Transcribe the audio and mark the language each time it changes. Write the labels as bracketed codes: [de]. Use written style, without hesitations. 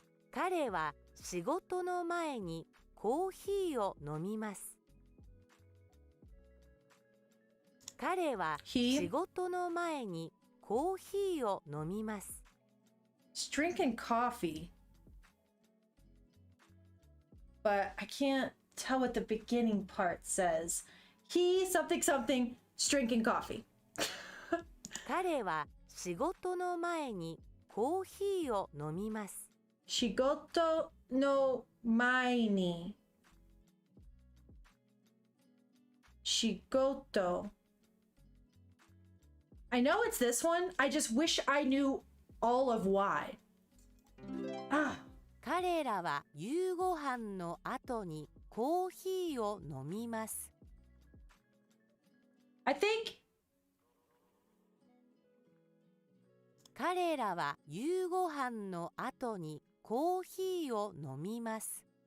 [ja] 彼は仕事の前にコーヒーを飲みます。彼は [en] He [ja] 仕事の前にコーヒーを飲みます。 [en] is drinking coffee. But I can't tell what the beginning part says. He something something is drinking coffee. [ja] 彼は仕事の前にコーヒーを飲みます。 Shigoto no mai ni. Shigoto. [en] I know it's this one. I just wish I knew all of why. Ah, [ja] 彼らは夕ご飯の後にコーヒーを飲みます。 [en] I think [ja] 彼らは夕ご飯の後にコーヒーを飲みます。